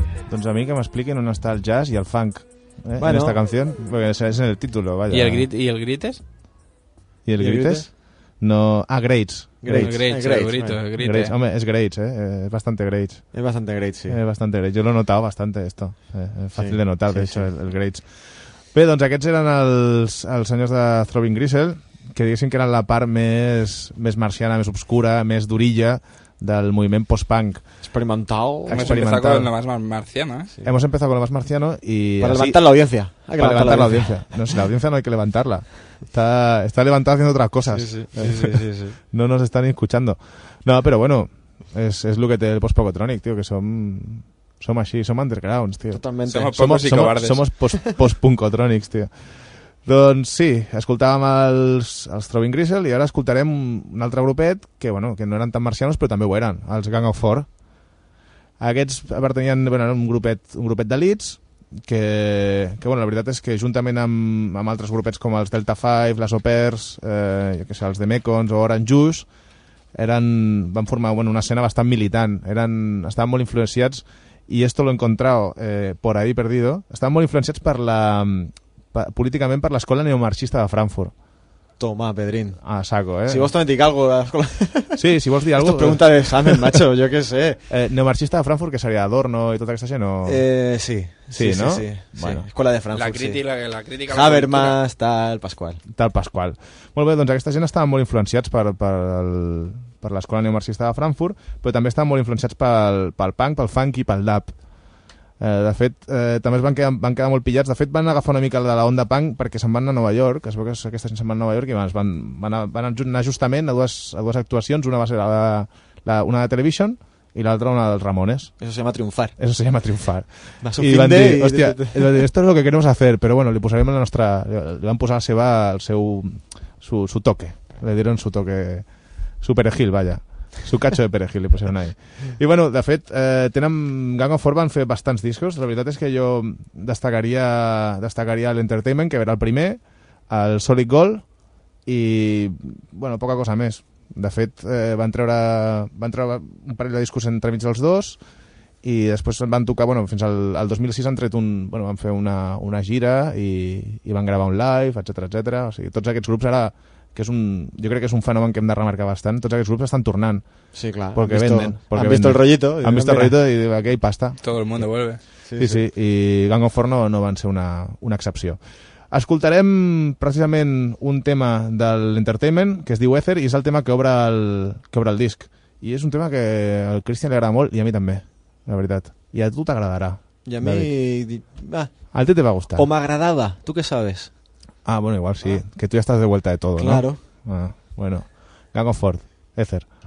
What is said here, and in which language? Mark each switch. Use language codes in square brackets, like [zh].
[ca] Doncs a mi que m'expliquin on està el jazz i el funk, bueno, [es] en esta canción, porque es en el título, vaya. ¿Y el grit, y el grites? ¿Y el grites? No, ah, greats. Greats, greats, hombre, es greats, es bastante greats. Es bastante greats, sí. Es bastante greats. Yo lo he notado bastante esto. Fácil sí, de notar, sí, de hecho, sí. El greats. [ca] Bé, doncs aquests eren els senyors de Throbbing Gristle, que diguéssim que eren la part més marciana, més obscura, més durilla del moviment post-punk. Experimental. [es] Hemos empezado con lo más marciano. Sí. Hemos empezado con lo más marciano y... Para levantar la audiencia. Hay que para levantar la audiencia. No, si la audiencia no hay que levantarla. Está levantada haciendo otras cosas. Sí. No nos están escuchando. No, pero bueno, es lo que te el post-pocotronic, tío, que son... Somos así, somos undergrounds, tío. Totalmente. Somos pocos y cobardes. Somos post-punkotronics, tío. [ca] Doncs sí, escoltàvem els Throbbing Gristle i ara escoltarem un altre grupet que, bueno, que no eren tan marcianos, però també ho eren, els Gang of Four. Aquests pertanyien, bueno, eren un grupet de Leeds que bueno, la veritat és que juntament amb altres grupets com els Delta Five, les Opers, jo què sé, els The Mekons o Orange Juice, van formar, bueno, una escena bastant militant. Estaven molt influenciats. [es] Y esto lo he encontrado por ahí perdido. Estaban muy influenciados por la políticamente por la escuela neomarxista de Frankfurt. Toma, Pedrín. A saco, ¿eh? Si vos también digas algo de la escuela. Sí, si vos digas algo. Esto es pregunta de examen, macho, yo qué sé. Neomarxista de Frankfurt, que sería Adorno y toda esta gente, ¿no? Sí. Sí, sí, ¿no? Sí, sí. Bueno. Sí. Escuela de Frankfurt. La crítica. Habermas, tal, Pascual. Tal, Pascual. Muy bien, entonces esta gente estaban muy influenciados [ca] per l'escola neomarxista de Frankfurt, però també estan molt influenciats pel punk, pel funk i pel dub. De fet, també es van quedar molt pillats. De fet, van agafar una mica de la onda punk perquè se'n van a Nova York, es veu que aquesta gent se'n van a Nova York i van anar justament a dues actuacions, una va ser una de Television i l'altra una dels Ramones. [es] Eso se llama triunfar. [ca] Van dir, [es] esto es lo que queremos hacer, pero bueno, [ca] li van posar [es] su toque, le dieron su toque. Su perejil, vaya. Su cacho de perejil, [ca] li posaran [es] ahí. [ca] I bueno, de fet, Gang of Four van fer bastants discos. La veritat és que jo destacaria l'Entertainment, que era el primer, el Solid Gold, i, bueno, poca cosa més. De fet, van treure un parell de discos entremig dels dos, i després van tocar, bueno, fins al 2006 han tret van fer una gira i van gravar un live, etcètera, etcètera. O sigui, tots aquests grups ara... que jo crec que és un fenomen que hem de remarcar bastant. Tots aquests grups estan tornant. Sí, clar. Perquè han vist el rollito. Han vist el rollito i diuen, aquí hi ha pasta. [es] Todo el mundo vuelve. Sí. [ca] I Gang of Four no van ser una excepció. Escoltarem precisament un tema de l'Entertainment, que es diu Ether, i és el tema que obre el disc. I és un tema que al Christian li agrada molt, i a mi també, la veritat. I a tu t'agradarà. I a mi... A ti te va gustar. O m'agradava, tu què sabes? [es] Ah, bueno, igual sí, que tú ya estás de vuelta de todo, claro. ¿No? Claro. Bueno, Gang of Four, Ether.